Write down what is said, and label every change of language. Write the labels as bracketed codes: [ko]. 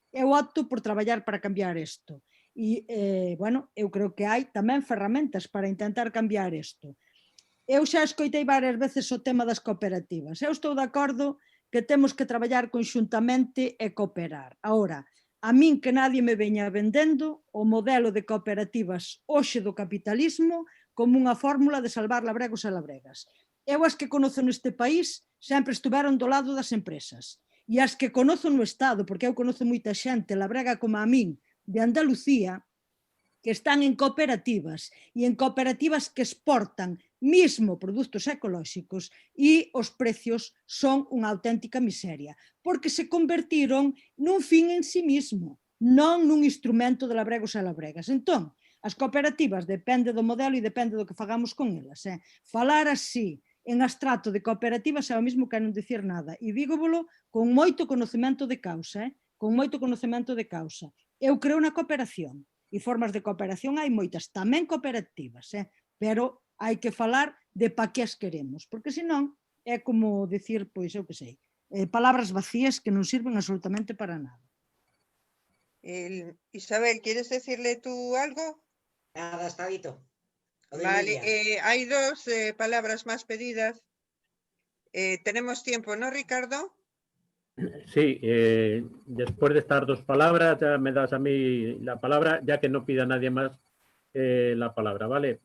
[gl] Eu opto por traballar para cambiar isto. E, bueno, eu creo que hai tamén ferramentas para intentar cambiar isto. Eu xa escoitei varias veces o tema das cooperativas. Eu estou de acordo que temos que traballar conxuntamente e cooperar. Ahora, a min que nadie me veña vendendo o modelo de cooperativas hoxe do capitalismo como unha fórmula de salvar labregos e labregas. Eu as que conozo neste país sempre estuveron do lado das empresas. E as que conozo no Estado, porque eu conozo moita xente, labrega como a min, de Andalucía, que están en cooperativas e en cooperativas que exportan mismo produtos ecolóxicos e os precios son unha auténtica miseria, porque se convertiron nun fin [es] en sí mismo, [gl] non nun instrumento de labregos e labregas. Entón, as cooperativas depende do modelo e depende do que fagamos con elas. Falar así en abstracto de cooperativas é o mesmo que non dicir nada, e dígovolo con moito conocemento de causa, con moito conocemento de causa. Eu creo na cooperación, e formas de cooperación hai moitas, tamén cooperativas, pero hai que falar de pa que as queremos, porque senón é como dicir, pois eu que sei, palabras vacías que non sirven absolutamente para nada. [es] Isabel, ¿quieres decirle tú algo? Nada, está Vito. Vale, hay dos palabras más pedidas. Tenemos tiempo, ¿no, Ricardo? Sí, después de estas dos palabras, ya me das a mí la palabra, ya que no pida nadie más la palabra, ¿vale?